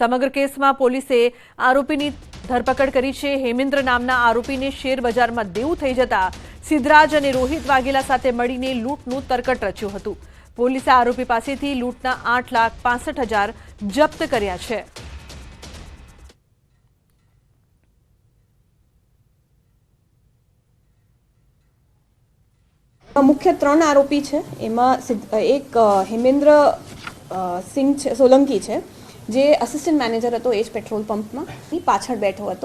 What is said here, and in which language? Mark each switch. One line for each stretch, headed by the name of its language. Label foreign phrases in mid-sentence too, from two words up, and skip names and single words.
Gujarati: સમગ્ર કેસમાં પોલીસે આરોપીની ધરપકડ કરી છે। હેમેન્દ્ર નામના આરોપીને શેર બજારમાં દેવું થઈ જતા સિદ્ધરાજ અને રોહિત વાઘેલા સાથે મળીને લૂંટનું તરકટ રચ્યું હતું। પોલીસે આરોપી પાસેથી લૂંટના 8,65,000 જપ્ત કર્યા છે। મુખ્ય 3 આરોપી છે એમાં એક હેમેન્દ્ર સિંહ સોલંકી છે જે
English: assistant manager
Gujarati: હતો એ જ પેટ્રોલ પંપ માં પાછળ બેઠો હતો।